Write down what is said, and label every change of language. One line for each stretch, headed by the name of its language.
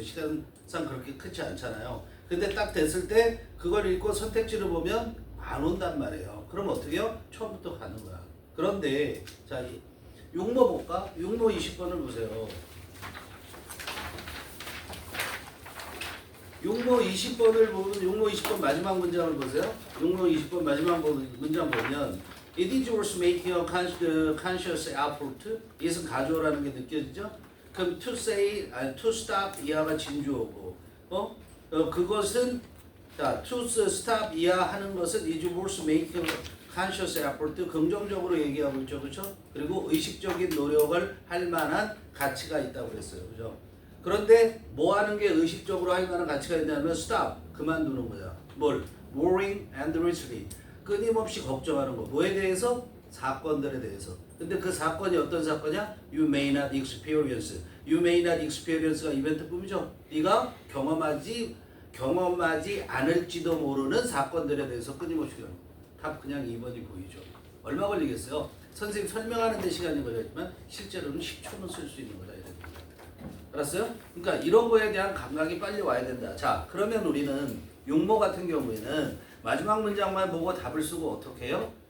Korean: 시간상 그렇게 크지 않잖아요. 근데 딱 됐을 때 그걸 읽고 선택지를 보면 안 온단 말이에요. 그럼 어떻게 해요? 처음부터 가는 거야. 그런데 자, 육모 볼까? 육모 20번을 보세요. 육모 20번을 보면 육모 20번 마지막 문장을 보세요. 육모 20번 마지막 문장 보면
English: It is worth making a conscious effort.
Korean: 이것은 가져오라는 게 느껴지죠? 그럼 to say, to stop 이하가 진주어고, 그것은 자, to stop 이하 하는 것은
English: it is worth making a conscious effort.
Korean: 긍정적으로 얘기하고 있죠, 그렇죠? 그리고 의식적인 노력을 할 만한 가치가 있다고 그랬어요, 그렇죠? 그런데 뭐 하는 게 의식적으로 할 만한 가치가 있냐면 stop 그만두는 거야. 뭘?
English: worrying endlessly.
Korean: 끊임없이 걱정하는 거. 뭐에 대해서? 사건들에 대해서. 근데 그 사건이 어떤 사건이야?
English: You may not experience. You may not experience
Korean: 가 이벤트뿐이죠. 네가 경험하지 않을지도 모르는 사건들에 대해서 끊임없이 답 그냥 2번이 보이죠. 얼마 걸리겠어요? 선생님 설명하는 데 시간이 걸렸지만 실제로는 10초는 쓸 수 있는 거다. 알았어요? 그러니까 이런 거에 대한 감각이 빨리 와야 된다. 자, 그러면 우리는 육모 같은 경우에는 마지막 문장만 보고 답을 쓰고 어떻게 해요?